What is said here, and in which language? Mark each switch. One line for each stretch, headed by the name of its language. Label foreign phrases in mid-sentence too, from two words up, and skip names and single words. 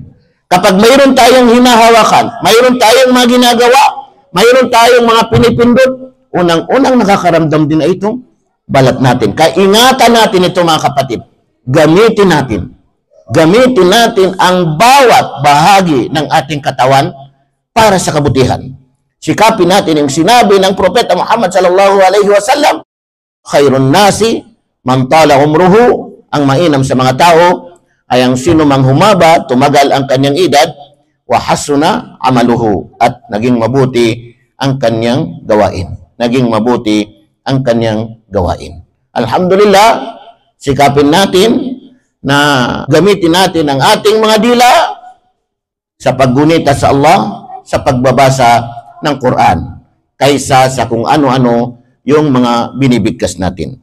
Filipino: Kapag mayroon tayong hinahawakan, mayroon tayong mga ginagawa, mayroon tayong mga pinipindot, unang-unang nakakaramdam din ay itong balat natin. Kaya ingatan natin ito mga kapatid. Gamitin natin ang bawat bahagi ng ating katawan para sa kabutihan. Sikapin natin yung sinabi ng Propeta Muhammad
Arabic: صلى الله عليه وسلم, خير الناس من طال عمره,
Filipino: ang mainam sa mga tao ay ang sino mang humaba, tumagal ang kanyang edad,
Arabic: وحسن عمله,
Filipino: at naging mabuti ang kanyang gawain. Naging mabuti ang kanyang gawain. Alhamdulillah, sikapin natin na gamitin natin ang ating mga dila sa paggunita sa Allah, sa pagbabasa ng Quran, kaysa sa kung ano-ano yung mga binibigkas natin.